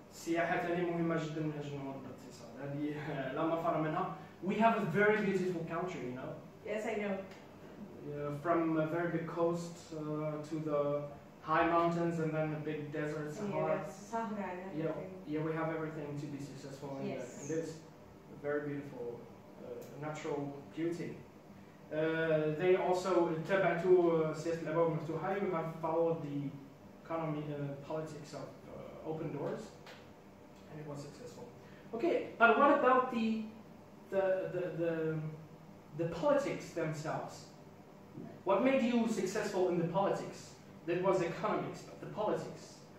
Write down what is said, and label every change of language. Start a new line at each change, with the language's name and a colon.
Arabic: السياحة ثاني مهمة جدا من أجل نهضة الاقتصاد، هذه لا مفر منها.
English: We have a very beautiful country, you know. Yes, I know. From a very big coast to the high mountains and then the big desert, Sahara. Sahara. Yeah, we have everything to be successful in, yes. In this very beautiful natural beauty. They also
Arabic: تبعتوا سياسة الأبواب المفتوحة.
English: You have followed the economy, politics of open doors, and it was successful. Okay, but what about the politics themselves? What made you successful in the politics? That was economics, but the politics.